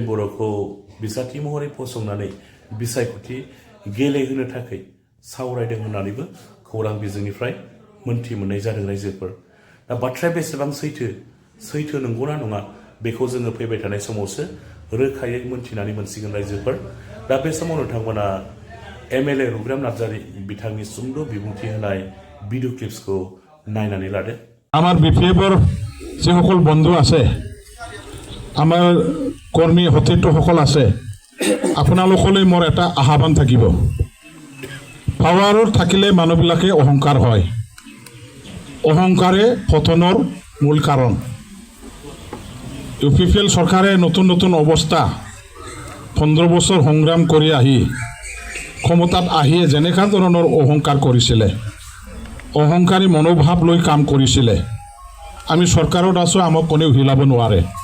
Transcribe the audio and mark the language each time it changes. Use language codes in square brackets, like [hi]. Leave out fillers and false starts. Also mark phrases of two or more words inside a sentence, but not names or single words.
[brx] बर'खौ बिजाथि महरै फसंनानै बिसायख'थि गेलेहोनो थाखाय सावरायदों होननानैबो खौरां बिजोंनिफ्राय मोनथि मोननाय जादों रायजोफोर दा बाथ्राया बेसेबां सैथो नंगौना नङा बेखौ जोङो फैबाय थानाय समावसो रोखायै मोनथिनानै मोनसिगोन रायजोफोर दा बे समाव नोंथांमोना एमएलए रुग्राम नार्जारी बिथांनि सुंद' बिबुंथि होनाय [en] video clips [brx] नायनानै लादे [as] আমার বিপিএফৰ যিসকল বন্ধু আছে আমাৰ কৰ্মী সতীৰ্থসকল আছে আপোনালোকলৈ মোৰ এটা আহ্বান থাকিব পাৱাৰত থাকিলে মানুহবিলাকে অহংকাৰ হয় অহংকাৰে পতনৰ মূল কাৰণ ইউপিপিএল চৰকাৰে নতুন অৱস্থা 15 বছৰ সংগ্ৰাম কৰি আহি ক্ষমতাত আহিয়ে যেনেকা ধৰণৰ অহংকাৰ কৰিছিলে অহংকাৰী মনোভাৱ লৈ কাম কৰিছিলে আমি চৰকাৰত আছো আমাক কোনেও হিলাব নোৱাৰে